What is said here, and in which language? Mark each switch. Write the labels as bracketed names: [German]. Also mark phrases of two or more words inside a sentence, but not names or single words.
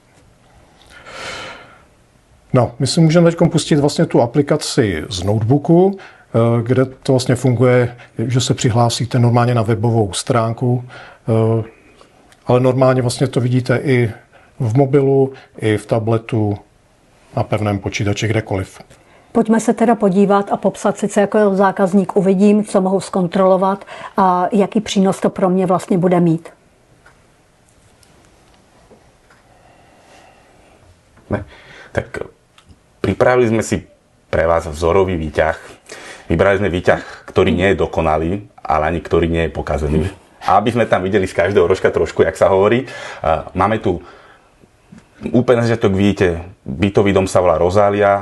[Czech] No, my si můžeme teď pustit vlastně tu aplikaci z notebooku, kde to vlastně funguje, že se přihlásíte normálně na webovou stránku, ale normálně vlastně to vidíte i v mobilu, i v tabletu, na pevném počítači, kdekoliv. Pojďme se teda podívat a popsat si, co jako zákazník uvidím, co mohu zkontrolovat a jaký přínos to pro mě vlastně bude mít. Ne, [Slovak] tak pripravili sme si pre vás vzorový výťah. Vybrali sme výťah, ktorý nie je dokonalý, ale ani ktorý nie je pokazený. A aby sme tam videli z každého rožka trošku, jak sa hovorí. Máme tu úplne začiatok, vidíte, bytový dom sa volá Rozália.